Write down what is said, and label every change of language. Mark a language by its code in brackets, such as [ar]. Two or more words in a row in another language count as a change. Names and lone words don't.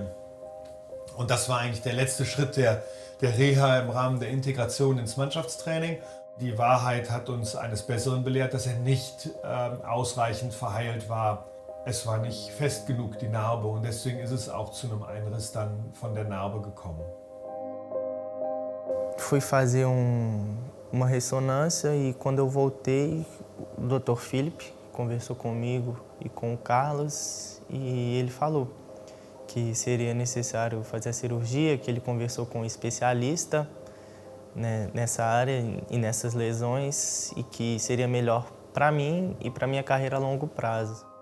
[de] Und das war eigentlich der letzte Schritt der Reha im Rahmen der Integration ins Mannschaftstraining. Die Wahrheit hat uns eines Besseren belehrt, dass er nicht ausreichend verheilt war. Es war nicht fest genug, die Narbe, und deswegen ist es auch zu einem Einriss dann von der Narbe gekommen. [pt] Fui fazer uma ressonância e quando eu voltei, o Dr. Felipe conversou comigo e com o Carlos e ele falou que seria necessário fazer a cirurgia, que ele conversou com um especialista, né, nessa área e nessas lesões e que seria melhor para mim e para minha carreira a longo prazo.